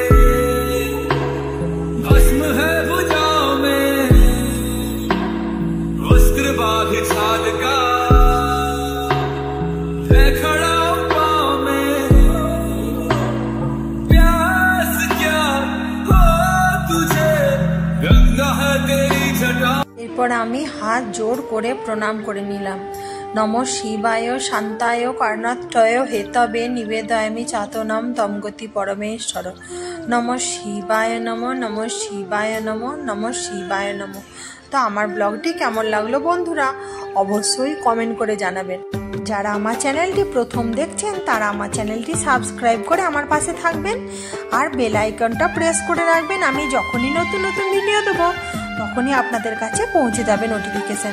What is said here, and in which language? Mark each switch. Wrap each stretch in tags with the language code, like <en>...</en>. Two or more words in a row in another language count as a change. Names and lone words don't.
<hi>भस्म है भुजाओं में वस्त्र बाघ छाल का है खड़ा पाँव में। प्यास क्या हो तुझे गंगा है तेरी जटा।</hi> <bn>এরপর আমি হাত জোর করে প্রণাম করে নিলাম।</bn> <sa>নমঃ শিবায় শান্তায় কর্ণাত্রয় হেতবে নিবেদয়ামি চাতনাম তমগতি পরমেশ্বর। নমঃ শিবায় নমঃ, নমঃ শিবায় নমঃ, নমঃ শিবায় নমঃ।</sa> <bn>তো আমার ব্লগটি কেমন লাগলো বন্ধুরা অবশ্যই কমেন্ট করে জানাবেন। যারা আমার চ্যানেলটি প্রথম দেখছেন তারা আমার চ্যানেলটি সাবস্ক্রাইব করে আমার পাশে থাকবেন আর</bn> <en>bell iconটা</en> <bn>প্রেস করে রাখবেন। আমি যখনই নতুন নতুন ভিডিও দেবো তখনই আপনাদের কাছে পৌঁছে যাবে নোটিফিকেশন।</bn>